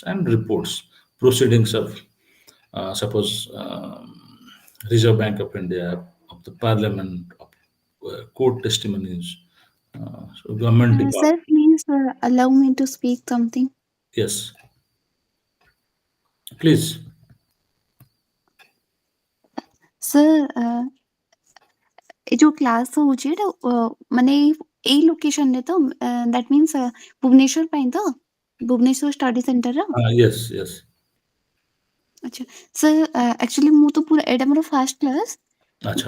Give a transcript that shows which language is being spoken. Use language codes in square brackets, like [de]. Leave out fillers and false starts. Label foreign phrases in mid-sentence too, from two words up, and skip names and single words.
[en] And reports, proceedings of, suppose, Reserve Bank of India, of the Parliament, of court testimonies, so government department. Sir, please allow me to speak something. Yes, please. Sir, [or] ଏ ଯୋଉ କ୍ଲାସ୍ ହଉଛି ଏଇଟା ମାନେ ଏଇ ଲୋକେସନରେ ତ [en] that means [or] ଭୁବନେଶ୍ୱର ପାଇଁ ତ ଭୁବନେଶ୍ୱର [en] study centerର Yes, yes. [or] ଆଚ୍ଛା ସାର୍ ଆକ୍ଚୁଆଲି ମୁଁ ତ ପୁରା ଏଇଟା ମୋର [en] first class [or] Acha.